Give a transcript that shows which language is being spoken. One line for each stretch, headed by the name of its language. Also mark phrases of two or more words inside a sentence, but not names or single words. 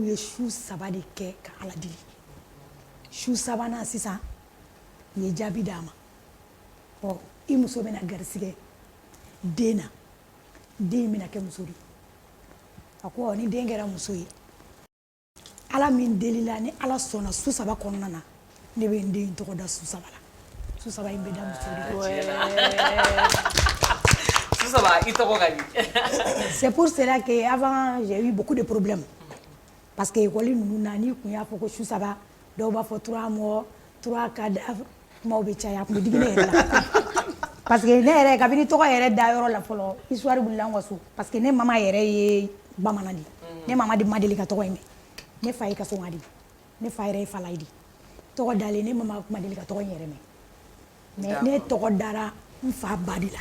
Bambara: ye su saba de kɛ ka ala deli su sabanan sisan u ye jaabi d'a ma i muso bɛna garisigɛ den na den bɛna kɛ muso de a ko ni den kɛra muso ye ala min delila ni ala sɔnna su saba kɔnɔna na ne bɛ n den tɔgɔ da su saba la su saba in bɛ da muso de su saba i tɔgɔ ka di
French: c'est pour cela que avant j'ai eu beaucoup de problèmes parce que
Bambara: école ninnu na n'i kun y'a fɔ ko su saba dɔw b'a fɔ
French: trois morts trois cadavres
Bambara: kumaw bɛ caya a kun bɛ digi ne yɛrɛ la
French: parce que
Bambara: ne yɛrɛ kabini tɔgɔ yɛrɛ da yɔrɔ la fɔlɔ histoire wulila an ka so
French: parce que
Bambara: ne mama yɛrɛ ye bamanan de ne mama de ma deli ka tɔgɔ in mɛn ne fa ye kasɔnga de ne fa yɛrɛ ye falayi de tɔgɔ dalen ne mama ma deli ka tɔgɔ in yɛrɛ mɛn mais ne tɔgɔ dara n fa ba de la